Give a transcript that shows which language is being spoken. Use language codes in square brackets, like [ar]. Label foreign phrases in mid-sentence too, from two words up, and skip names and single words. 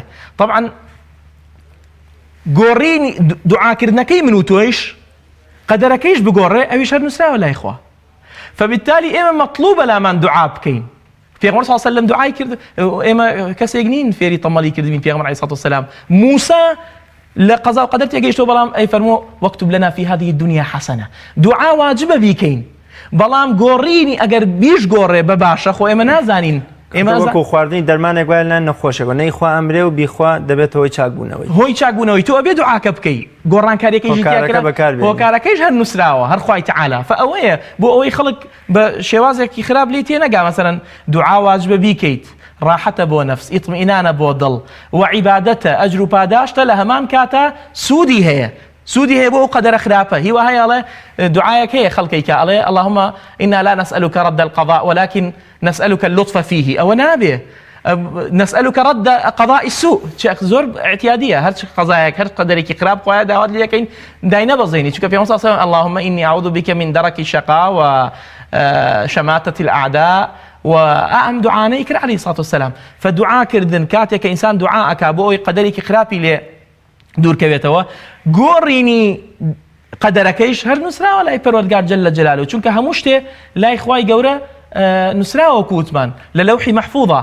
[ckb] طبعا گۆڕینی دوعاکردنەکەی من و تۆیش قەدەرەکەیش بگۆڕێ ئەویش هەر نووسراوە لای خوا. فبالتالي ئێمە مەطلوبە لامان دوعا بکەین. پێغەمبەر [ar] صلی الله علیه و سلم [ckb] دوعای کرد. ئێمە کەسێک نین فێری تەمەڵی کردبین پێغەمبەر [ar] عەلەیهی سەڵاتو وسەلام. [ckb] موسى لە قەزا و قەدەر تێگەیشتەوە بەڵام ئەی فەرمووە [ar] وەکتب لەنا فی هذه الدنيا حەسەنە. [ckb] دوعا واجبە بیکەین بەڵام گۆڕینی ئەگەر بیش گۆڕێ بە باشە خۆ ئێمە نازانین. ئێمە وەکو خواردنی دەرمانێک وایە لە نەخۆشێکەوە نەیخوا ئەمرێ و بیخوا دەبێت هۆی چاکبوونەوەی. هۆی چاکبوونەوەی تۆ ئەبێ دوعاکە بکەی گۆڕانکاریەکەیشی هۆکارەکەیش هەر نووسراوە هەر خوای تەعالا. فەوەیە بۆ ئەوەی خەڵک بە شێوازێکی خراپ لێ تێنەگا مەسەڵەن دوعا واجبە بیکەیت ڕاحەتە بۆ نەفس ئیطمئینانە بۆ دڵ و عیبادەتە ئەجر و پاداشتە لە هەمان کاتە سوودی هەیە. سودی هەیە بۆ ئەو قەدەرە خراپە. هیوا هەیە ئەڵێ دوعایەک هەیە خەڵکێکە ئەڵێ [ar] اللهم إنا لا نسألك رد القضاء ولكن نسألك اللطف فيه. [ckb] ئەوە نابێ. [ar] نسألك رد قضاء السوء [ckb] زۆر اعتيادية هەر قەزایەک هەر قەدەرێکی خراپ خۆیان داوات لێ یەکەین دای نەبەزێنی. چونکە پێغەمبەر [ar] صلی الله علیه و سلم اللهم إني أعوذ بك من درك الشقاء وشماتة الأعداء [ckb] وأهم دعانەی کرد [ar] عەلەیهی سەڵاتو وسەلام. [ckb] فدعا کردن کاتێک کە ئینسان دوعا ئەکا بۆ ئەوەی قەدەرێکی خراپی لێ دوورکەوێتەوە گۆڕینی قەدەرەکەیش هەر نووسراوە لای پەروەردگار [ar] جەلە جەلالوهو، [ckb] چونکە هەموو شتێ لای خوای گەورە نووسراوە کووتمان لە لەوحی مەحفوظە.